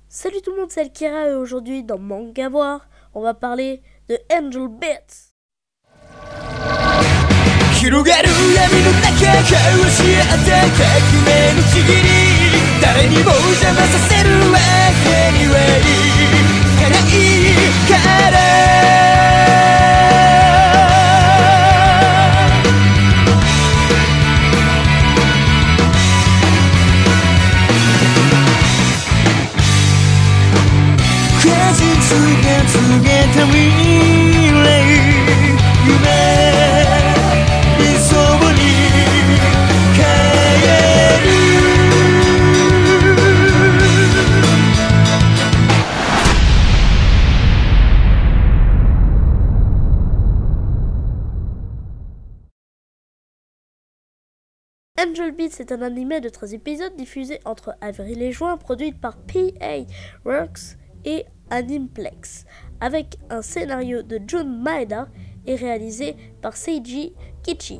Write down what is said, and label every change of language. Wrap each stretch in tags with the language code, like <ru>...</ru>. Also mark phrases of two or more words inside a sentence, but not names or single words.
<fr>Salut tout le monde, c'est Alkira et aujourd'hui dans Manga Voir, on va parler de Angel Beats.</fr> <ja>広がる闇の中交わし合った革命のちぎり誰にも邪魔させるわけにはいかないから告げた未来夢理想に変える</ja> <fr>Angel Beats est un animé de 13 épisodes diffusé entre avril et juin, produit par PA Works et Animeplex, avec un scénario de Jun Maeda et réalisé par Seiji Kichi.</fr>